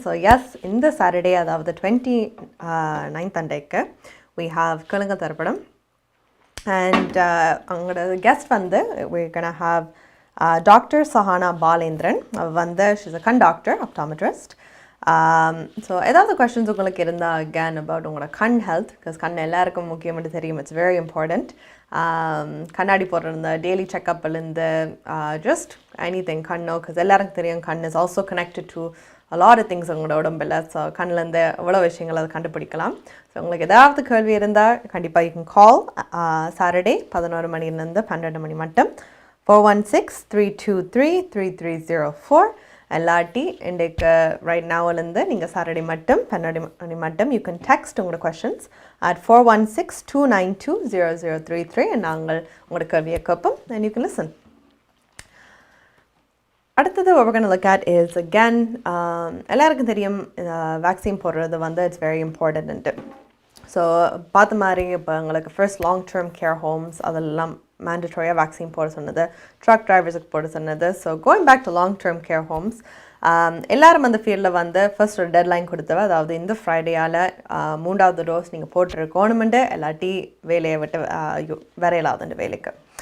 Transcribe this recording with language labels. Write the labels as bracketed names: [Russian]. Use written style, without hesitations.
[English] So, yes, இந்த Saturday, அதாவது 29th அன்றைக்கு, we have [Tamil] கேளுங்க தரப்படம். [English] And உங்களோட guest வந்து, we're going to have Dr. Sahana Balendran. வந்து, she's a conductor, optometrist. [Tamil] So, ஏதாவது questions உங்களுக்கு இருந்தால் again about உங்களோட கண் health, because கண் எல்லாருக்கும் முக்கியமாக தெரியும், [English] it's very important. [Tamil] கண்ணாடி போடுற டெய்லி செக்கப்லேருந்து just anything கண்ணோ, because எல்லாருக்கும் தெரியும் கண் is also connected to a lot of things உங்களோட உடம்பில். ஸோ கண்ணிலேருந்து எவ்வளோ விஷயங்கள் அதை கண்டுபிடிக்கலாம். ஸோ உங்களுக்கு ஏதாவது கேள்வி இருந்தால் கண்டிப்பாக [English] you can call [Tamil] Saturday 11 மணிலேருந்து 12 மணி மட்டும் 416-323-3304. எல்லாட்டி இன்றைக்கு ரைட் நவுலேருந்து நீங்கள் சாட்டர்டே மட்டும் 12 மணி மட்டும் [English] you can text [Tamil] உங்களோட questions at 416-292-0033 நாங்கள் உங்களோட கேள்வியை கேட்போம் [English] and you can listen. அடுத்தது what we're going to look at is again [Tamil] எல்லாருக்கும் தெரியும் வேக்சின் போடுறது வந்து [English] it's very important. [Tamil] ஸோ பார்த்த மாதிரி இப்போ எங்களுக்கு first long term care Holmes அதெல்லாம் மேண்டட்டரியாக வேக்சின் போட சொன்னது, ட்ரக் டிரைவர்ஸுக்கு போட சொன்னது. [English] so going back to long term care homes [Tamil] எல்லாரும் அந்த ஃபீல்டில் வந்து ஃபர்ஸ்ட் ஒரு டெட்லைன் கொடுத்தவ, அதாவது இந்த ஃப்ரைடேயால் 3வது டோஸ் நீங்கள் போட்டிருக்கணுமெண்டு எல்லாட்டி வேலையை விட்டு வரையலாதுண்டு வேலைக்கு.